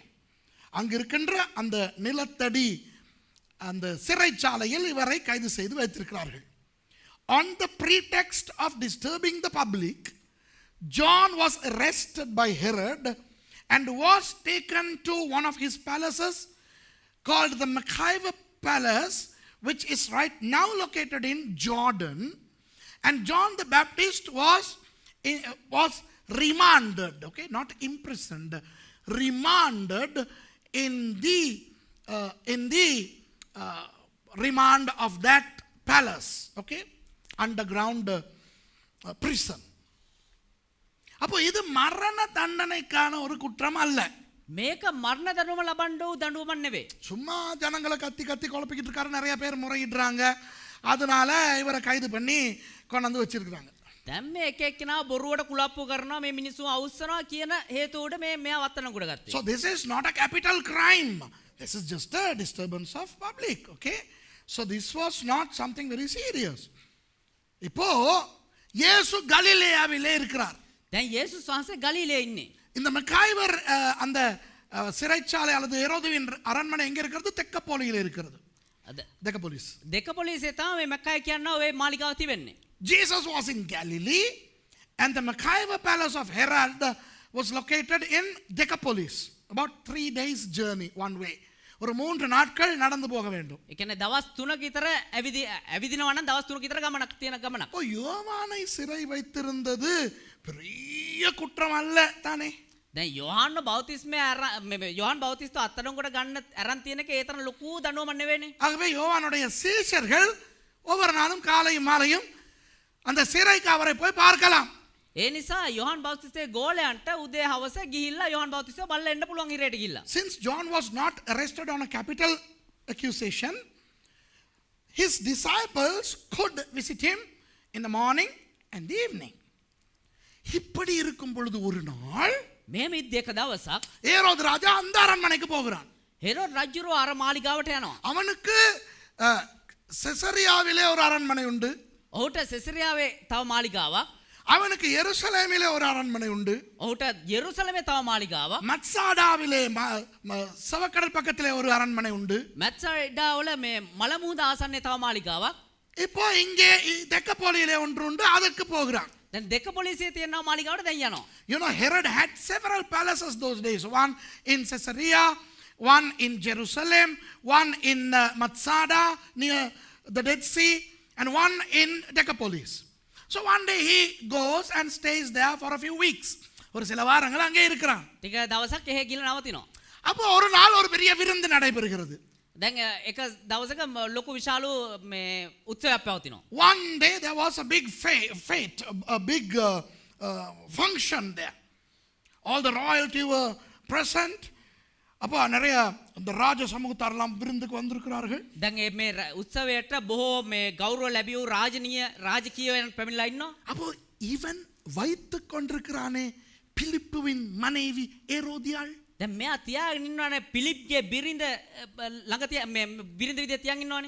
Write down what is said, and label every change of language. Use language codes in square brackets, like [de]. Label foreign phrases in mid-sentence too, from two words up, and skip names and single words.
[ta] அங்கு இருக்கின்ற அந்த நிலத்தடி அந்த சிறைச்சாலையில் இவரை கைது செய்து வைத்திருக்கிறார்கள். [en] On the pretext of disturbing the public, John was arrested by Herod and was taken to one of his palaces called the Machaiva Palace, which is right now located in Jordan. And John the Baptist was remanded, okay, not imprisoned, remanded in the remand of that palace, okay, underground prison. [ta] அப்போ இது மரண தண்டனைக்கான ஒரு குற்றம் அல்ல. [si] මේක මරණ දඬුවම ලබන්න වූ දඬුවමක් නෙවෙයි. [ta] சும்மா ஜனங்களை கத்தி குழப்பிக்கிட்டு இருக்காரு, நிறைய பேர் முறையிடுறாங்க, அதனால இவரை கைது பண்ணி கொண்டாந்து வச்சிருக்காங்க. [si] දැන් මේ එක එක්කෙනා බොරුවට කුලප්පු කරනවා, මේ මිනිස්සු අවුස්සනවා කියන හේතුවට මෙයා වත්තනකුඩ ගත්තා. [en] So this is not a capital crime. This is just a disturbance of public, okay? So this was not something very serious. [ta] இப்போ இயேசு கலிலேயாவிலே இருக்கிறார். [si] දැන් යේසුස් වහන්සේ ගලිලේ ඉන්නේ. [ta] இந்த மெக்காய்வர் அந்த சிறைச்சாலை அல்லது ஹெரோதுவின் அரண்மனை எங்க இருக்கிறது? தெக்கப்போலியில் இருக்கிறது. தெக்கப்போலிஸ். [si] දෙකපොලිසියේ තමයි මේ මක්කායි කියනවා ඔය මාලිගාව තිබෙන්නේ. [en] Jesus was in Galilee and the Machaiva Palace of Herod was located in Decapolis. About 3 days journey one way. [ta] ஒரு 3 நாட்கள் நடந்து போக வேண்டும். [si] ඒ කියන්නේ දවස් 3ක විතර ඇවිදිනවා නම් දවස් 3ක විතර ගමනක් තියෙන ගමනක්. [ta] ஓ யோவானை சிறை வைத்திருந்தது பெரிய குற்றம் அல்ல தானே? [si] දැන් යොහන් බෞතිස්ත අත්අඩංගුවට ගන්න අරන් තියෙන එක ඒ තරම් ලොකු දඬුවමක් නෙවෙයිනේ. [ta] ஆகவே யோவானுடைய சீஷர்கள் ஒவ்வொரு நாளும் காலையும் மாலையும் அந்த சிறைக்கு அவரை போய் பார்க்கலாம். [si] ඒ නිසා යොහන් බෞතිස්තේ ගෝලයන්ට උදේ හවස ගිහිල්ලා යොහන් බෞතිස්තේ බලලා එන්න පුළුවන් හිරේට ගිහිල්ලා. [en] Since John was not arrested on a capital accusation, his disciples could visit him in the morning and the evening. [ta] இப்படி இருக்கும் பொழுது ஒரு நாள் [si] මේ මිද්දේක දවසක් [ta] ஏரோது ராஜா அந்த அரண்மனைக்கு போகிறான். [si] හෙරෝඩ් රජුරෝ අර මාලිගාවට යනවා. [ta] அவனுக்கு செசரியாவிலே ஒரு அரண்மனை உண்டு. [si] ඔහුට සෙසරියාවේ තව මාලිගාවක්. [ta] அவனுக்கு எருசலேமிலே ஒரு அரண்மனை உண்டு. [si] ඔහුට යෙරුසලමේ තව මාලිගාවක්. [ta] மத்சாடாவிலே சவக்கடல் பக்கத்திலே ஒரு அரண்மனை உண்டு. [si] මැත්සයිඩාවල මේ මලමුහුද ආසන්නයේ තව මාලිගාවක්. [ta] இப்போ இங்கே தெக்கப்போலியிலே ஒன்று உண்டு, அதற்கு போகிறான். [si] දැන් දෙක පොලිසිය තියෙනවා මාලිගාවට දැන් යනවා. [en] You know, Herod had several palaces those days. One in Caesarea, one in Jerusalem, one in Matsada near the Dead Sea, and one in Decapolis. So one day he goes and stays there for a few weeks. [ta] ஒரு சில வாரங்கள் அங்கே இருக்கிறான். [si] ටික දවසක් එහෙ ගිහලා නවතිනවා. [ta] அப்போ ஒரு நாள் ஒரு பெரிய விருந்து நடைபெறுகிறது. [si] දැන් එක දවසක ලොකු විශාලු මේ උත්සවයක් පැවතිනවා. [en] One day there was a big fete, a big function there. All the royalty were present. [ta] அப்போ நிறைய அந்த ராஜ சமூகத்தாரெல்லாம் விருந்துக்கு வந்திருக்கிறார்கள். [si] දැන් මේ උත්සවයට බොහෝ මේ ගෞරව ලැබියු ராஜකීයයන් පැමිණලා ඉන්නවා. [ta] அப்போ ஈவன் வைத்து கொண்டிருக்கிறானே பிலிப்புவின் மனைவி ஏரோதியாள். [si] දැන් මෙයා තියාගෙන ඉන්නවනේ පිලිප්ගේ බිරිඳ ළඟ තියා මේ බිරිඳ විදියට තියන් ඉන්නවනේ.